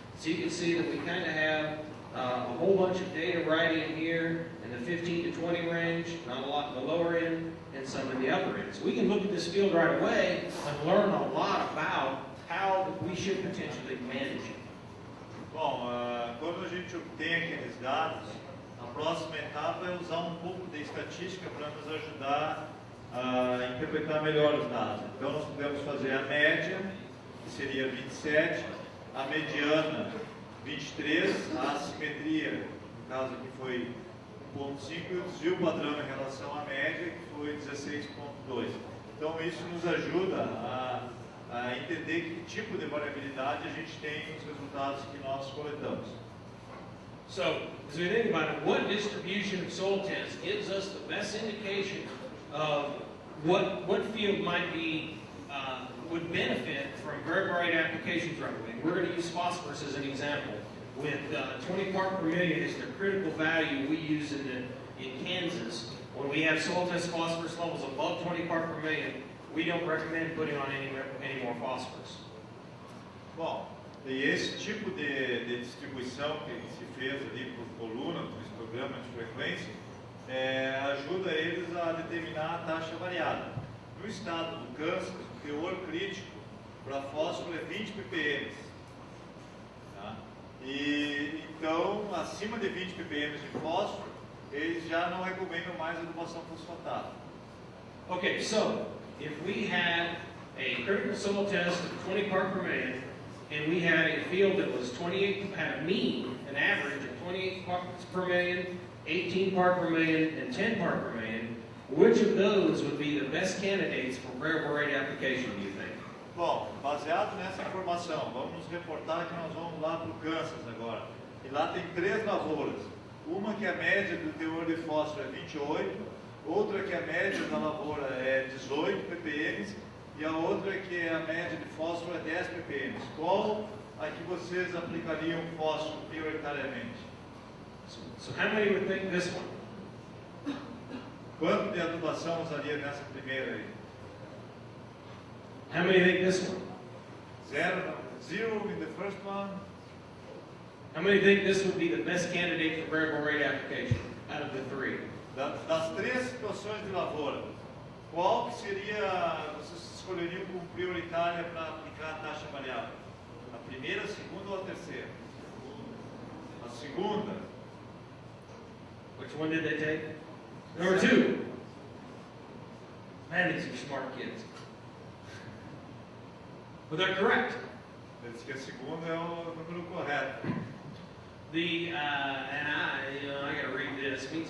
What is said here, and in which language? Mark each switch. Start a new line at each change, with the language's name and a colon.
English: So you can see that we kind of have a whole bunch of data right in here in the 15 to 20 range, not a lot in the lower end, and some in the upper end. So we can look at this field right away and learn a lot about how we should potentially manage it.
Portuguese: Bom, quando a gente obtém aqueles dados, a próxima etapa é usar um pouco de estatística para nos ajudar a interpretar melhor os dados. Então nós podemos fazer a média, que seria 27, a mediana 23, a assimetria, no caso aqui foi 1.5, e o desvio padrão em relação à média, que foi 16.2. Então isso nos ajuda a entender que tipo de variabilidade a gente tem nos resultados que nós coletamos.
English: So, as we think about it, what distribution of soil tests gives us the best indication of what field might be would benefit from variable rate applications right away? We're going to use phosphorus as an example. With 20 part per million is the critical value we use in Kansas. When we have soil test phosphorus levels above 20 part per million, we don't recommend putting on any more phosphorus.
Portuguese: Bom, e esse tipo de distribuição que se fez ali por coluna, por histograma de frequência, ajuda eles a determinar a taxa variada. No estado do Kansas, o teor crítico para fósforo é 20 ppm. Tá? E então, acima de 20 ppm de fósforo, eles já não recomendam mais adubação fosfatada.
English: Okay, so if we had a critical soil test of 20 part per million, and we had a field that was 28, had a mean, an average of 28 parts per million, 18 part per million, and 10 part per million, which of those would be the best candidates for variable rate application, do you think?
Portuguese: Bom, baseado nessa informação, vamos nos reportar que nós vamos lá para o Kansas agora. E lá tem 3 lavouras. Uma que a média do teor de fósforo é 28, outra que a média da lavoura é 18 ppm, e a outra que a média de fósforo é 10 ppm. Qual a que vocês aplicariam fósforo prioritariamente?
English: So how many would think this one?
Portuguese: Quanto de adubação usaria nessa primeira aí?
English: How many think this one? Zero in the first one. How many think this would be the best candidate for variable rate application out of the 3?
Portuguese: Das 3 situações de lavoura, qual que seria, vocês escolheriam como prioritária para aplicar a taxa variável? A primeira, a segunda ou a terceira? A segunda.
English: Which one did they take? Number 2. Man, these are smart kids. But they're correct.
Portuguese: Ele diz que a segunda é o número correto.
English: The, and I gotta read this.